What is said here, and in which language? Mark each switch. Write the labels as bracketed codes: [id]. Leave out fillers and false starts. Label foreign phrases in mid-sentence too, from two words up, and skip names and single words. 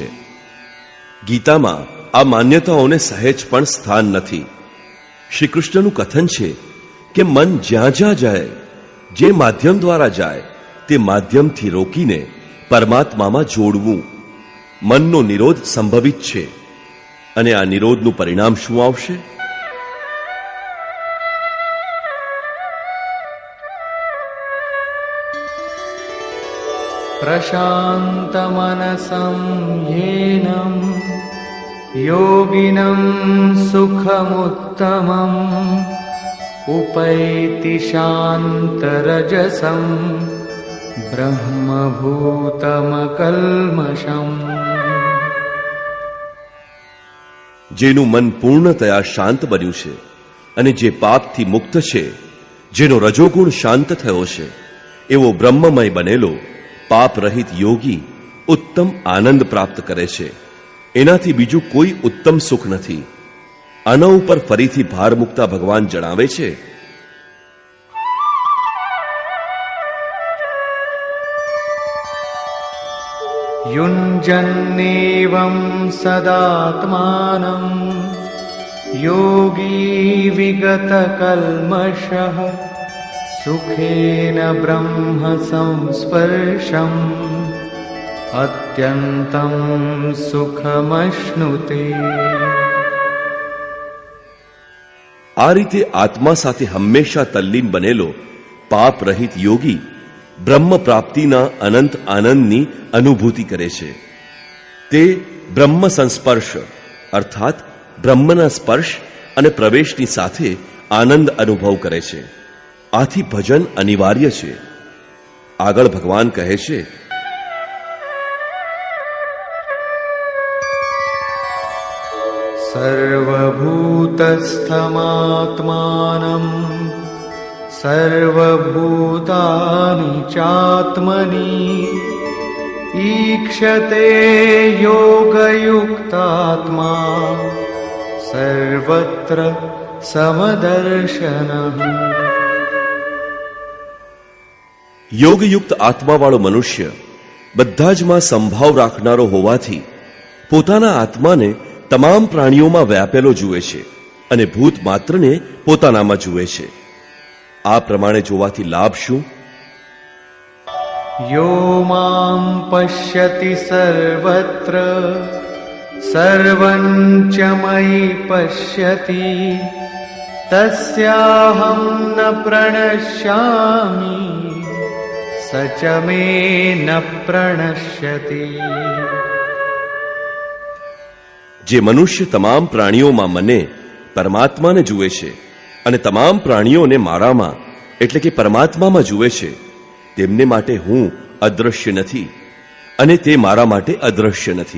[gu] ગીતામાં આ માન્યતાઓને સહેજ પણ સ્થાન નથી. શ્રી કૃષ્ણનું કથન છે કે મન જ્યાં જ્યાં જાય, જે માધ્યમ દ્વારા જાય, તે માધ્યમથી રોકીને પરમાત્મામાં જોડવું. મનનો નિરોધ સંભવિત છે, અને આ નિરોધનું પરિણામ શું આવશે? [sa] प्रशान्तमनसं येनं योगिनं सुखमुत्तमम् उपैति शान्तरजसं ब्रह्मभूतमकल्मषम्. [gu] જેનું મન પૂર્ણતયા શાંત બન્યું છે અને જે પાપથી મુક્ત છે, જેનો રજોગુણ શાંત થયો છે, એવો બ્રહ્મમય બનેલો પાપ રહિત યોગી ઉત્તમ આનંદ પ્રાપ્ત કરે છે. એનાથી બીજું કોઈ ઉત્તમ સુખ નથી. આના ઉપર ફરીથી ભાર મૂકતા ભગવાન જણાવે છે, [sa] युञ्जन्नेवं सदात्मानं योगी विगतकल्मषः सुखेन ब्रह्म संस्पर्शम् अत्यन्तं सुखमश्नुते. [gu] આ રીતે આત્મા સાથે હંમેશા તલ્લીન બનેલો પાપ રહિત યોગી બ્રહ્મ પ્રાપ્તિના અનંત આનંદની અનુભૂતિ કરે છે. તે બ્રહ્મ સંસ્પર્શ અર્થાત બ્રહ્મના સ્પર્શ અને પ્રવેશની સાથે આનંદ અનુભવ કરે છે. આથી ભજન અનિવાર્ય છે. આગળ ભગવાન કહે છે, [sa] सर्वभूतस्थमात्मानं सर्वभूतानि चात्मनि ईक्षते योगयुक्तात्मा सर्वत्र समदर्शनः. [gu] યોગયુક્ત આત્માવાળો મનુષ્ય બધા જ માં સંભાવ રાખનારો હોવાથી પોતાના આત્માને તમામ પ્રાણીઓમાં વ્યાપેલો જુએ છે અને ભૂત માત્રને પોતાનામાં જુએ છે. આ પ્રમાણે જોવાથી લાભ શું? [sa] यो मां पश्यति सर्वत्र सर्वं च मयि पश्यति तस्याहं न प्रणश्यामि स च मे न प्रणश्यति. [gu] જે મનુષ્ય તમામ પ્રાણીઓમાં મને પરમાત્માને જુએ છે અને તમામ પ્રાણીઓને મારામાં એટલે કે પરમાત્મામાં જુએ છે, તેમને માટે હું અદ્રશ્ય નથી અને તે મારા માટે અદ્રશ્ય નથી.